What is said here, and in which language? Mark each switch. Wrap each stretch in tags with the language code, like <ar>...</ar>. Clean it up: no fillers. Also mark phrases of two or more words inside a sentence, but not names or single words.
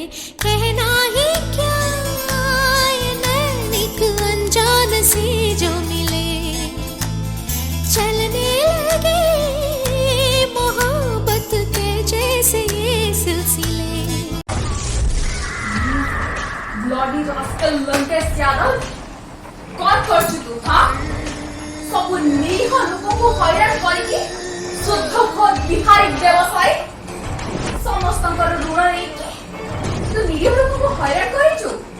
<hi>कहना ही क्या ये नैनिक अनजान से जो मिले, चलने लगे मोहब्बत के जैसे ये सिलसिले।</hi> <en>Bloody rascal Lankesh Yadav,</en> <or>କଣ କରୁଛୁ ତୁ? ହଁ, ସବୁ ନିରୀହ ଲୋକଙ୍କୁ ହଇରାଣ କରିକି ଶୁଦ୍ଧ ବିହାରୀ ବ୍ୟବସାୟୀ, ସମସ୍ତଙ୍କର ଋଣ ନେଇକି ତୁ ନିରୀହ ଲୋକଙ୍କୁ ହଇରାଣ କରିଛୁ।</or>